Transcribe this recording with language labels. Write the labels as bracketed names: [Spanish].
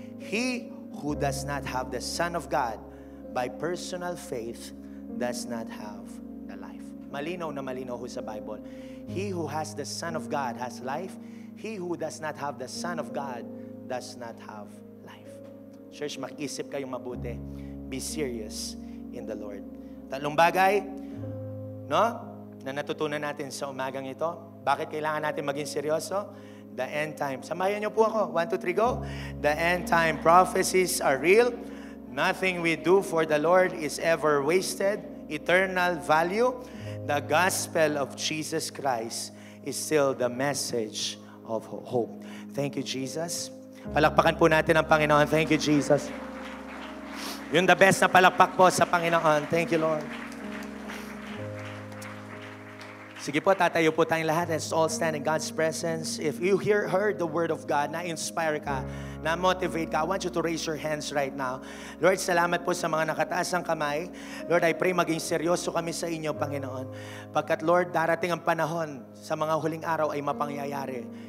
[English] He who does not have the Son of God, by personal faith, does not have the life. [Filipino] Malinaw na malinaw ho sa [English] Bible. He who has the Son of God has life. He who does not have the Son of God does not have life. Church, [Filipino] mag-isip kayong mabuti. [English] Be serious in the Lord. [Filipino] Tatlong bagay, no, na natutunan natin sa umagang ito. Bakit kailangan natin maging seryoso? [English] The end time. [Filipino] Samayan niyo po ako. 1, 2, 3, go. [English] The end time prophecies are real. Nothing we do for the Lord is ever wasted. eternal value, the gospel of Jesus Christ is still the message of hope. Thank you, Jesus. [Filipino] Palakpakan po natin ang Panginoon. [English] Thank you, Jesus. Yung the best [Filipino] na palakpak po sa Panginoon. [English] Thank you, Lord. [Filipino] Sige po, tatayo po tayong lahat. [English] Let's all stand in God's presence. If you heard the word of God, [Filipino] na-inspire ka, na-motivate ka, [English] I want you to raise your hands right now. [Filipino] Lord, salamat po sa mga nakataas ang kamay. Lord, [English] I pray [Filipino] maging seryoso kami sa inyo, Panginoon. Pagkat, Lord, darating ang panahon sa mga huling araw ay mapangyayari.